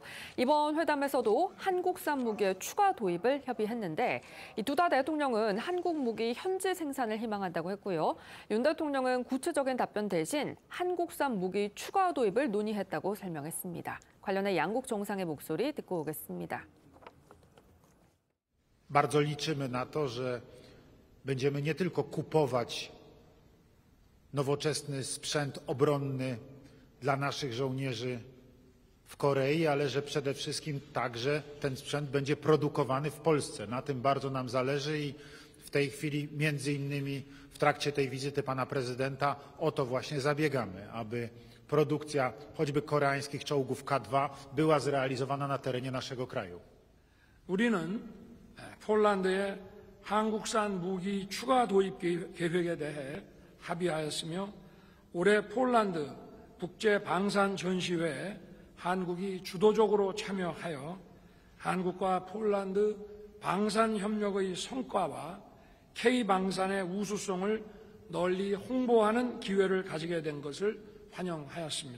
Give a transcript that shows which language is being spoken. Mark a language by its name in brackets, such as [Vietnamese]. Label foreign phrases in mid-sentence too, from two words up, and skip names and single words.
[Korean] 이번 회담에서도 한국산 무기의 추가 도입을 협의했는데 이 두다 대통령은 한국 무기 현지 생산을 희망한다고 했고요. 윤 대통령은 구체적인 답변 대신 한국산 무기 추가 도입을 논의했다고 설명했습니다. 관련해 양국 정상의 목소리 듣고 오겠습니다. [Polish] Bardzo liczymy na to, że będziemy nie tylko kupować nowoczesny sprzęt obronny dla naszych żołnierzy w Korei, ale że przede wszystkim także ten sprzęt będzie produkowany w Polsce. Na tym bardzo nam zależy i w tej chwili między innymi w trakcie tej wizyty pana prezydenta o to właśnie zabiegamy, aby produkcja choćby koreańskich czołgów K2 była zrealizowana na terenie naszego kraju. [Korean] 우리는 폴란드의 한국산 무기 추가 도입 계획에 대해 합의하였으며 올해 폴란드 국제 방산 전시회에 한국이 주도적으로 참여하여 한국과 폴란드 방산 협력의 성과와 K방산의 우수성을 널리 홍보하는 기회를 가지게 된 것을 환영하였습니다.